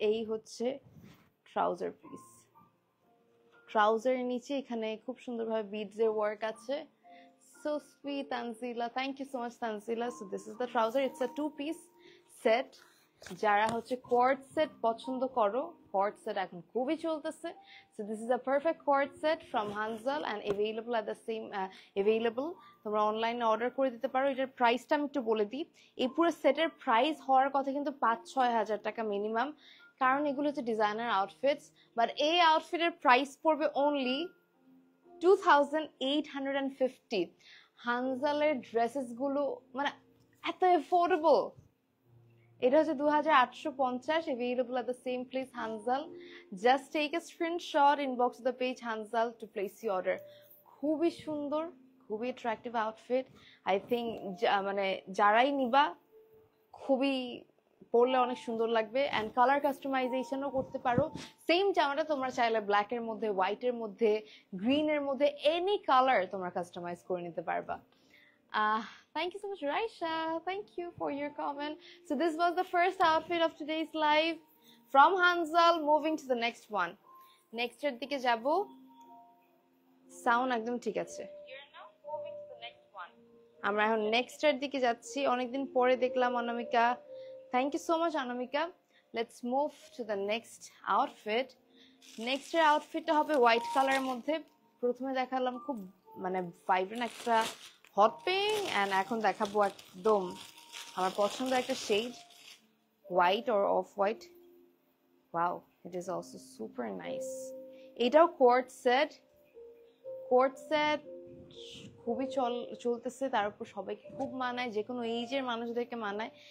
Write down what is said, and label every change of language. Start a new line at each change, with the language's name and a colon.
Bangla: এই হচ্ছে trouser piece, ট্রাউজারের নিচে এখানে খুব সুন্দরভাবে বিডস এর ওয়ার্ক আছে।
English: So sweet, Tanzila. Thank you so much, Tanzila. So this is the trouser. It's a 2-piece set.
Bangla: যারা হচ্ছে কোয়ার্ড সেট পছন্দ করো, কোয়ার্ড সেট এখন খুবই চলতেছে।
English: So this is a perfect cord set from Hanzal and available at the same available.
Bangla: তোমরা অনলাইনে order করে দিতে পারো। এটার প্রাইসটা আমি একটু বলে দিই। এই পুরো সেটের প্রাইস হওয়ার কথা কিন্তু 5-6 হাজার টাকা মিনিমাম, কারণ এগুলো হচ্ছে ডিজাইনার আউটফিটস। বাট এই আউটফিটের প্রাইস পড়বে অনলি 2850। হানজালের ড্রেসেস গুলো মানে এত এফোর্ডেবল। এটা হচ্ছে
English: 2850, available at the same place Hanzal. Just take a screenshot, inbox the page Hanzal to place your order.
Bangla: খুবই সুন্দর, খুবই অ্যাট্রাকটিভ আউটফিট।
English: I think
Bangla: মানে যারাই নিবা খুবই পরলে অনেক সুন্দর লাগবে। অ্যান্ড কালার কাস্টমাইজেশনও করতে পারো। সেম জামাটা তোমরা চাইলে ব্ল্যাকের মধ্যে, হোয়াইটের মধ্যে, গ্রিনের মধ্যে, এনি কালার তোমরা কাস্টমাইজ করে নিতে পারবা।
English: Thank you so much, Raisha. Thank you for your comment. So this was the first outfit of today's live from Hanzal. Moving to the next one.
Bangla: Next এর দিকে যাব। সাউন্ড একদম ঠিক আছে। আমরা এখন নেক্সট এর দিকে যাচ্ছি। অনেকদিন পরে দেখলাম অনামিকা।
English: Thank you so much, Anamika. Let's move to the next outfit.
Bangla: Next এর আউটফিটটা হবে হোয়াইট কালারের মধ্যে। প্রথমে দেখালাম খুব মানে ভাইব্রেন্ট একটা হট পিঙ্ক, এন্ড এখন দেখাবো একদম আমার পছন্দের একটা shade,
English: White or off white.
Bangla: Wow,
English: It is also super nice.
Bangla: এটাও কোয়ার্ড সেট, কোয়ার্ড সেট খুবই চলতেছে, তার উপর সবাইকে খুব মানায়, যে কোনো এইজের মানুষদেরকে মানায়।